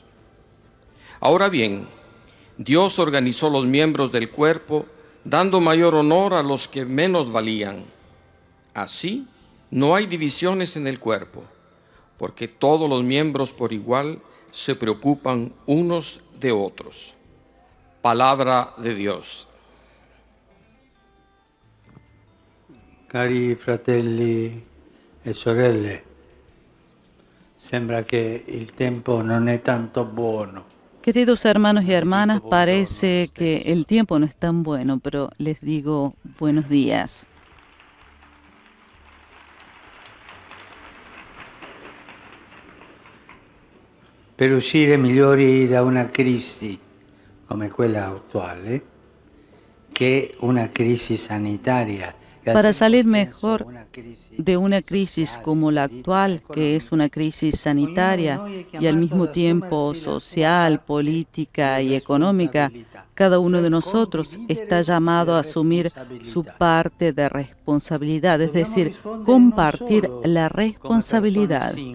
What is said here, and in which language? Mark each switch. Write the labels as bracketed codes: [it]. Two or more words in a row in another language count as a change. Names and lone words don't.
[es] Ahora bien, Dios organizó los miembros del cuerpo dando mayor honor a los que menos valían. Así, no hay divisiones en el cuerpo, porque todos los miembros por igual se preocupan unos de otros. Palabra de Dios. [it] Cari fratelli e sorelle, sembra che il tempo non è tanto buono. [es] Queridos hermanos y hermanas, parece que el tiempo no es tan bueno, pero les digo buenos días. [it] Per uscire migliori da una crisi come quella attuale, che una crisi sanitaria. [es] Para salir mejor de una crisis como la actual, que es una crisis sanitaria y al mismo tiempo social, política y económica, cada uno de nosotros está llamado a asumir su parte de responsabilidad, es decir, compartir la responsabilidad.